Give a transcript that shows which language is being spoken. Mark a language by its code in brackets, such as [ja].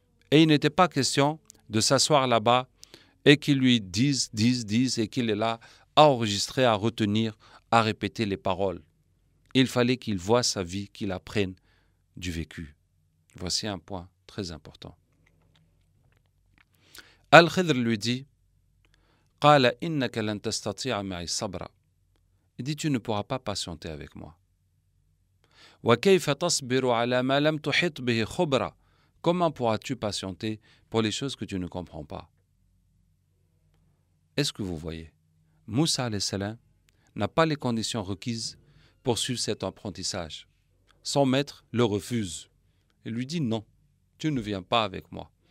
[fr] Et il n'était pas question de s'asseoir là-bas et qu'il lui dise, et qu'il est là à enregistrer, à retenir, à répéter les paroles. Il fallait qu'il voie sa vie, qu'il apprenne du vécu. Voici un point très important. [ar] Al-Khidr [fr] lui dit, [ar] قال إنك لن تستطيع معي الصبر. [fr] Il dit, tu ne pourras pas patienter avec moi. [ar] وكيف تصبر على ما لم تحط به خبرة. [fr] Comment pourras-tu patienter pour les choses que tu ne comprends pas? Est-ce que vous voyez? Moussa alayhi salam n'a pas les conditions requises pour suivre cet apprentissage. Son maître le refuse. Il lui dit non, tu ne viens pas avec moi.